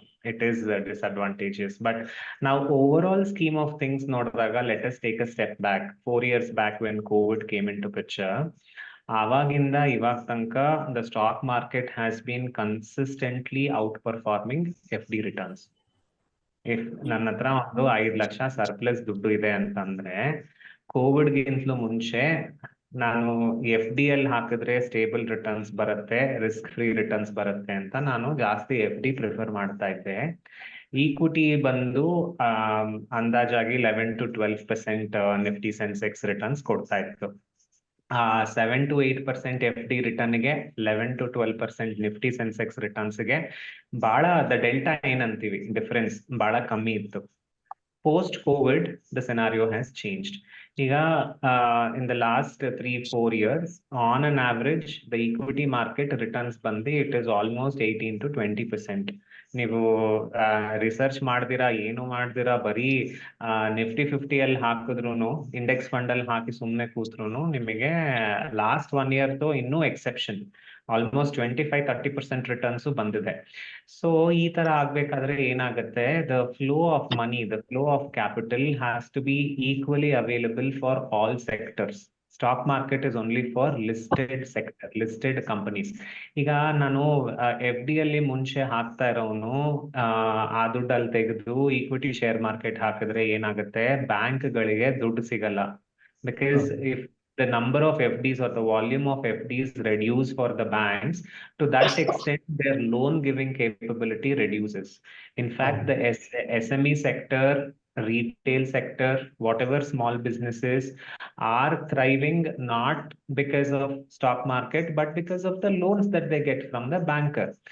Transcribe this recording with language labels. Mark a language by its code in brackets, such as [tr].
[en] It is disadvantageous. But now, overall scheme of things, [kn] nodaga, [en] let us take a step back. 4 years back, when COVID came into picture, [kn] ಆವಾಗಿಂದ ಇವಾಗ ತನಕ [en] the stock market has been consistently outperforming FD returns. [kn] If ನನ್ನ ಹತ್ರ ಒಂದು 5 lakh surplus ದುಡ್ಡು ಇದೆ ಅಂತಂದ್ರೆ, ಕೋವಿಡ್ಗಿಂತಲೂ ಮುಂಚೆ ನಾನು FD ಅಲ್ಲಿ ಹಾಕಿದ್ರೆ ಸ್ಟೇಬಲ್ ರಿಟರ್ನ್ಸ್ ಬರುತ್ತೆ, ರಿಸ್ಕ್ ಫ್ರೀ ರಿಟರ್ನ್ಸ್ ಬರುತ್ತೆ ಅಂತ ನಾನು ಜಾಸ್ತಿ FD ಪ್ರಿಫರ್ ಮಾಡ್ತಾ ಇದ್ದೆ. ಈಕ್ವಿಟಿ ಬಂದು ಅಂದಾಜಾಗಿ 11 to 12% ನಿಫ್ಟಿ ಸೆನ್ಸೆಕ್ಸ್ ರಿಟರ್ನ್ಸ್ ಕೊಡ್ತಾ ಇತ್ತು. 7 to 8% FD ರಿಟರ್ನ್ಗೆ 11 to 12% Nifty Sensex ರಿಟರ್ನ್ಸ್ಗೆ ಬಹಳ ದ ಡೆಲ್ಟಾ ಏನಂತೀವಿ ಡಿಫರೆನ್ಸ್ ಬಹಳ ಕಮ್ಮಿ ಇತ್ತು. [en] Post COVID, the scenario has changed. ಈಗ in the last 3-4 years, on an average, the equity market returns ಬಂದು it is almost 18 to 20%. [kn] ನೀವು ರಿಸರ್ಚ್ ಮಾಡ್ದಿರಾ, ಏನು ಮಾಡ್ದಿರಾ, ಬರೀ ನಿಫ್ಟಿ 50 ಅಲ್ಲಿ ಹಾಕಿದ್ರು, ಇಂಡೆಕ್ಸ್ ಫಂಡ್ ಅಲ್ಲಿ ಹಾಕಿ ಸುಮ್ಮನೆ ಕೂತ್ರು ನಿಮಗೆ ಲಾಸ್ಟ್ 1 year ಇನ್ನೂ ಎಕ್ಸೆಪ್ಷನ್ ಆಲ್ಮೋಸ್ಟ್ 25-30% ರಿಟರ್ನ್ಸ್ ಬಂದಿದೆ. ಸೊ ಈ ತರ ಆಗ್ಬೇಕಾದ್ರೆ ಏನಾಗುತ್ತೆ, [en] The flow of money, the flow of capital has to be equally available for all sectors. Stock market is only for listed sector, listed companies. [kn] ಈಗ ನಾನು FD ಅಲ್ಲಿ ಮುಂಚೆ ಹಾಕ್ತಾ ಇರೋನು ಆ ದುಡ್ಡಲ್ಲಿ ತೆಗೆದು ಈಕ್ವಿಟಿ ಶೇರ್ ಮಾರ್ಕೆಟ್ ಹಾಕಿದ್ರೆ ಏನಾಗುತ್ತೆ, ಬ್ಯಾಂಕ್ಗಳಿಗೆ ದುಡ್ಡು ಸಿಗಲ್ಲ. [en] Because if the number of FDs or the volume of FDs reduce for the banks, to that extent, their loan giving capability reduces. In fact, the SME sector, retail sector, whatever small businesses are thriving not because of stock market, but because of the loans that they get from the banker.